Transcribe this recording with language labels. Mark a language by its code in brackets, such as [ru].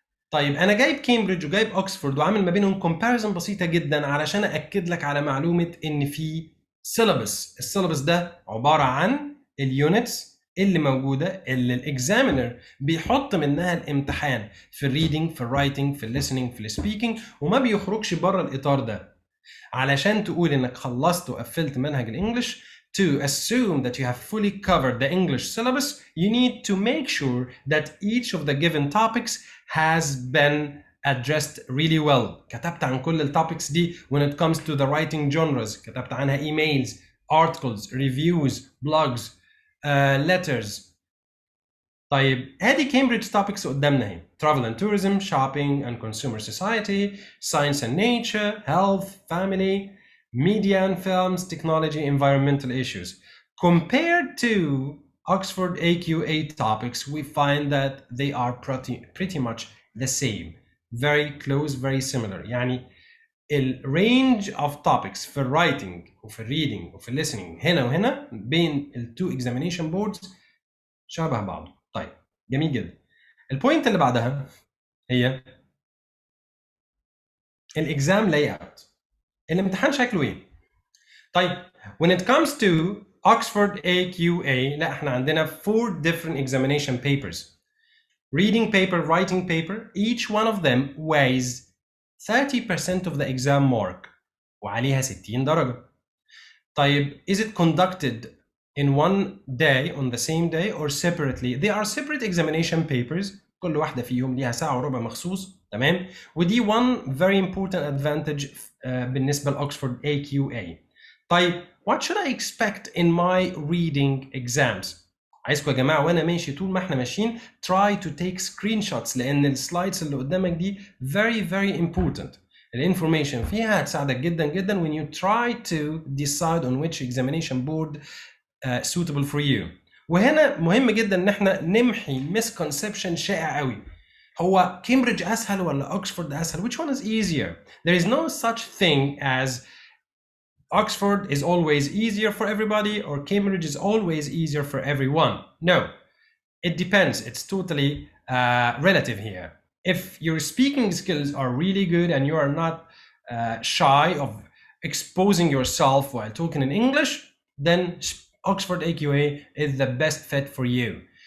[ar] طيب أنا جايب كامبريدج وجايب أكسفورد وعامل ما بينهم كومباريزن بسيطة جدا علشان أأكد لك على معلومة إن في سيلابس. السيلابس ده عبارة عن اليونتس اللي موجودة اللي الاكزامينر بيحط منها الامتحان في الريدنج، في الرايتنج، في الليسننج، في السبيكنج، وما بيخرجش بره الإطار ده. علشان تقول إنك خلصت وقفلت منهج الإنجليش, [en] to assume that you have fully covered the English syllabus, you need to make sure that each of the given topics has been addressed really well. [ar] كتبت عن كل التوبكس دي [en] when it comes to the writing genres. [ar] كتبت عنها [en] emails, articles, reviews, blogs, letters. [ar] طيب ادي كامبريدج topics قدامنا اهي. [en] travel and tourism, shopping and consumer society, science and nature, health, family, media and films, technology, environmental issues. Compared to Oxford AQA topics, we find that they are pretty much the same. Very close, very similar. يعني range of topics في writing وفي reading وفي listening [ar] هنا وهنا بين [en] two examination boards [ar] شبه بعض. طيب جميل جدا. البوينت اللي بعدها هي الاكزام لاي اوت. الامتحان شكله ايه؟ طيب [en] when it comes to Oxford AQA [ar] لا احنا عندنا [en] 4 different examination papers. Reading paper, writing paper, each one of them weighs 30% of the exam mark [ar] وعليها 60 درجة. [en] طيب is it conducted in one day on the same day or separately? They are separate examination papers. [ar] كل واحدة فيهم ليها ساعة وربع مخصوص، تمام؟ ودي [en] one very important advantage [ar] بالنسبة لأكسفورد AQA. طيب [en] what should I expect in my reading exams؟ [ar] عايزكم يا جماعة وانا ماشي طول ما احنا ماشيين [en] try to take screenshots [ar] لأن السلايدز اللي قدامك دي [en] very important. [ar] الانفورميشن فيها هتساعدك جدا جدا [en] when you try to decide on which examination board suitable for you. [ar] وهنا مهم جدا ان احنا نمحي misconception شائع قوي. هو كامبريدج أسهل ولا أوكسفورد أسهل؟ [en] Which one is easier? There is no such thing as Oxford is always easier for everybody or Cambridge is always easier for everyone. No, it depends. It's totally relative here. If your speaking skills are really good and you are not shy of exposing yourself while talking in English, then Oxford AQA is the best fit for you.